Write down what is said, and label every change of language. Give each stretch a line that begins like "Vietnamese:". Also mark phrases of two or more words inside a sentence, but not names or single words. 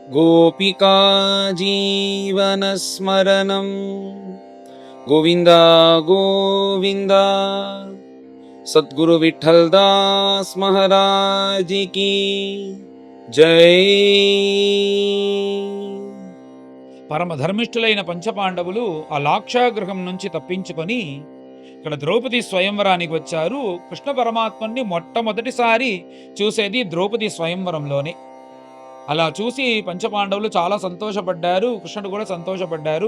Sanskrit: गोपिका जीवनस्मरणं गोविन्द गोविन्द।
Hindi: सद्गुरु विठ्ठल दास महाराज की जय।
Telugu: పరమధర్మిష్ఠులైన పంచపాండవులు ఆ లాక్షాగృహం నుంచి తప్పించుకొని ఇక్కడ ద్రౌపది స్వయంవరానికి వచ్చారు. కృష్ణ పరమాత్మని మొట్టమొదటిసారి చూసేది ద్రౌపది స్వయంవరంలోనే. అలా చూసి పంచపాండవులు చాలా సంతోషపడ్డారు, కృష్ణుడు కూడా సంతోషపడ్డారు.